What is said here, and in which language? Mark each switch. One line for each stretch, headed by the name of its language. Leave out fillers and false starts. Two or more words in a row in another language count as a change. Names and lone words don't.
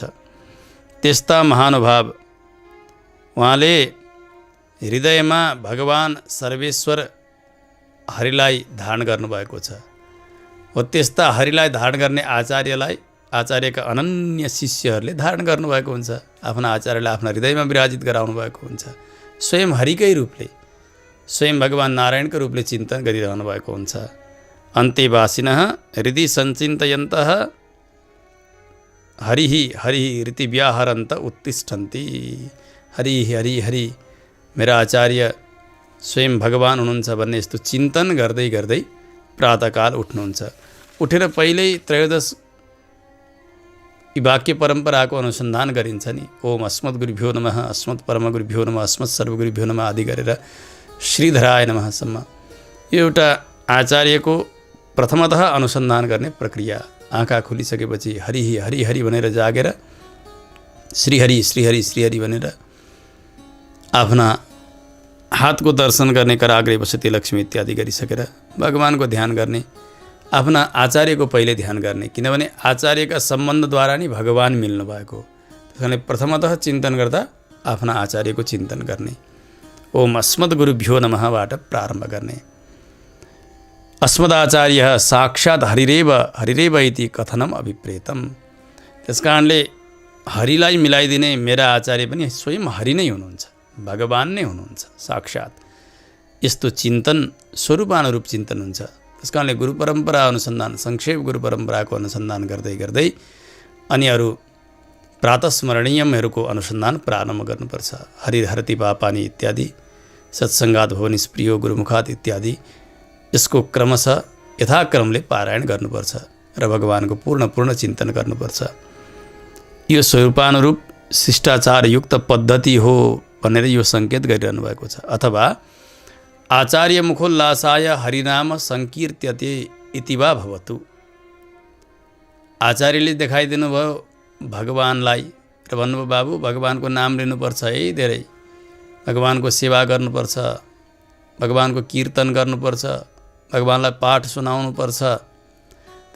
Nepali: त्यस्ता महानुभाव उहाँले हृदयमा भगवान सर्वेश्वर हरिलाई धारण गर्नुभएको छ। हो त्यस्ता हरिलाई धारण गर्ने आचार्यलाई आचार्यका अनन्य शिष्यहरूले धारण गर्नुभएको हुन्छ। आफ्ना आचार्यलाई आफ्ना हृदयमा विराजित गराउनु भएको हुन्छ। स्वयं हरिकै रूपले, स्वयं भगवान नारायणको रूपले चिन्तन गरिरहनु भएको हुन्छ।
Sanskrit: अन्तेवासिनः हृदि सञ्चिन्तयन्तः हरिः हरिः रीति व्याहरन्त उत्तिष्ठन्ति। हरि हरि हरि,
Nepali: मेरा आचार्य स्वयं भगवान हुनुहुन्छ भन्ने यस्तो चिन्तन गर्दै गर्दै प्रातःकाल उठ्नुहुन्छ। उठेर पहिल्यै त्रयोदश वाक्य परम्पराको अनुसन्धान गरिन्छ नि।
Sanskrit: ओम अस्मत् गुरुभ्यो नमः, अस्मत् परम गुरुभ्यो नमः, अस्मत् सर्वगुरुभ्यो नमः
Nepali: आदि गरेर
Sanskrit: श्रीधराय नमःसम्म।
Nepali: यो एउटा आचार्यको प्रथमतः अनुसन्धान गर्ने प्रक्रिया। आँखा खुलिसकेपछि हरि हरि हरि भनेर जागेर श्रीहरि श्रीहरि श्रीहरि भनेर आफ्ना हातको दर्शन गर्ने,
Sanskrit: कराग्रे वसति लक्ष्मी
Nepali: इत्यादि गरिसकेर भगवानको ध्यान गर्ने, आफ्ना आचार्यको पहिले ध्यान गर्ने। किनभने आचार्यका सम्बन्धद्वारा नै भगवान मिल्नु भएको। त्यसकारणले प्रथमतः चिन्तन गर्दा आफ्ना आचार्यको चिन्तन गर्ने।
Sanskrit: ओम अस्मद् गुरुभ्यो
Nepali: नमःबाट प्रारम्भ गर्ने।
Sanskrit: अस्मदाचार्य साक्षात् हरिरेव हरिरेव इति कथनम अभिप्रेतम।
Nepali: त्यसकारणले हरिलाई मिलाइदिने मेरा आचार्य पनि स्वयं हरि नै हुनुहुन्छ, भगवान नै हुनुहुन्छ साक्षात्। यस्तो चिन्तन स्वरूपानुरूप चिन्तन हुन्छ। त्यस कारणले गुरु परम्परा अनुसन्धान, संक्षेप गुरु परम्पराको अनुसन्धान गर्दै गर्दै अनि अरू प्रातस्मरणीयमहरूको अनुसन्धान प्रारम्भ गर्नुपर्छ।
Sanskrit: हरिहरति पापानी इत्यादि, सत्सङ्गात् भव निष्प्रियो गुरुमुखात् इत्यादि,
Nepali: यसको क्रमशः यथाक्रमले पारायण गर्नुपर्छ र भगवानको पूर्ण चिन्तन गर्नुपर्छ। यो स्वरूपानुरूप शिष्टाचारयुक्त पद्धति हो भनेर यो सङ्केत गरिरहनु भएको छ।
Sanskrit: अथवा आचार्य मुखोल्लासाय हरिनाम सङ्कीर्त्यते इति वा भवतु।
Nepali: आचार्यले देखाइदिनु भयो भगवानलाई र भन्नुभयो बाबु भगवानको नाम लिनुपर्छ है, धेरै भगवानको सेवा गर्नुपर्छ, भगवानको कीर्तन गर्नुपर्छ, भगवानलाई पाठ सुनाउनुपर्छ।